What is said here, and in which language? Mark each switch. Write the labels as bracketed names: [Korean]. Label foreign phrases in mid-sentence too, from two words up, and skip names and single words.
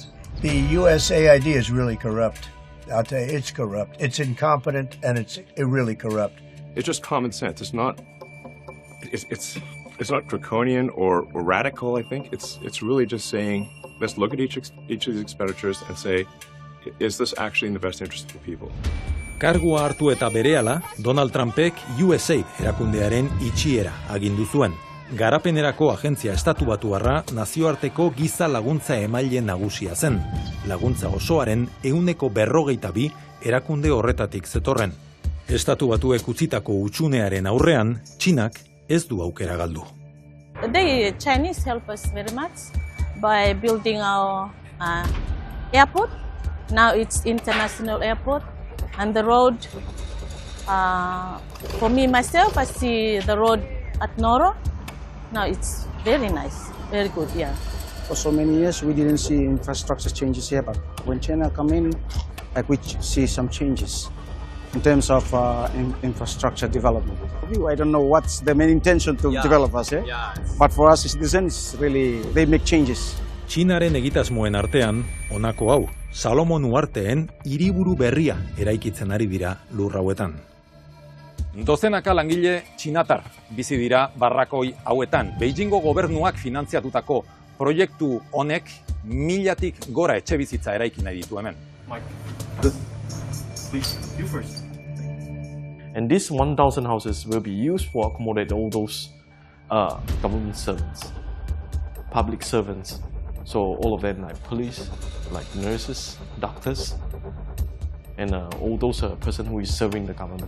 [English] The USAID is really corrupt. I'll tell you, it's corrupt. It's incompetent, and it's really corrupt. It's just common sense. It's not draconian or radical. I think it's really just saying, let's look at each of these expenditures and say, is this actually in the best interest of the people? [Basque] Kargua hartu eta berehala, Donald Trumpek USAID erakundearen itxiera agindu zuen. Garapenerako agentzia estatubatuarra nazioarteko giza laguntza emaile nagusia zen. Laguntza osoaren 142 erakunde horretatik zetorren. Estatu Batuek utzitako hutsunearen aurrean, Txinak ez du aukera galdu. [English] The Chinese help us very much by building our airport. Now it's international airport, and the road. For me myself, I see the road at Noro. Now it's very nice, very good, yeah. For so many years, we didn't see infrastructure changes here, but when China come in, we see some changes in terms of infrastructure development. I don't know what's the main intention to develop us, but for us citizens, really, they make changes. [Basque] Txinaren egitasmoen artean, honako hau, Salomon uharteen hiriburu berria eraikitzen ari dira lur hauetan. Dozenaka langile txinatar bizi dira barrakoi hauetan. Beijingo gobernuak finantziatutako proiektu honek 1000tik gora etxebizitza eraiki nahi ditu hemen. [English] Please, you first. And these 1,000 houses will be used for accommodate all those government servants, public servants. So all of them like police, like nurses, doctors, and all those person who is serving the government.